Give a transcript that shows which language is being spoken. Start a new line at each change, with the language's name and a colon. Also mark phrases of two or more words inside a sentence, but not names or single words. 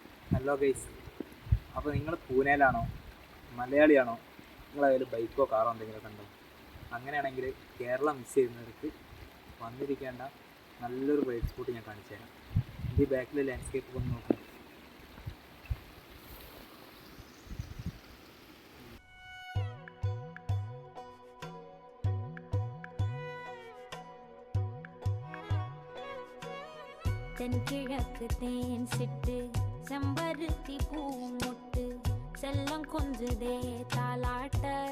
English: hello guys,
Malayalam: അപ്പോൾ നിങ്ങൾ പൂനെയിലാണോ, മലയാളിയാണോ, നിങ്ങളതിൽ ബൈക്കോ കാറോ എന്തെങ്കിലുമൊക്കെ ഉണ്ടോ? അങ്ങനെയാണെങ്കിൽ കേരളം മിസ് ചെയ്യുന്നവർക്ക് വന്നിരിക്കേണ്ട നല്ലൊരു
English: bike spot
Malayalam: ഞാൻ കാണിച്ചു തരാം. ഈ ബാക്കിലെ ലാൻഡ്സ്കേപ്പ് ഒന്ന് നോക്കാം.
Tamil: தென்கிழக்கு தேன் சிட்டு செம்பருத்தி பூமுட்டு செல்லம் கொஞ்சுதே தாலாட்ட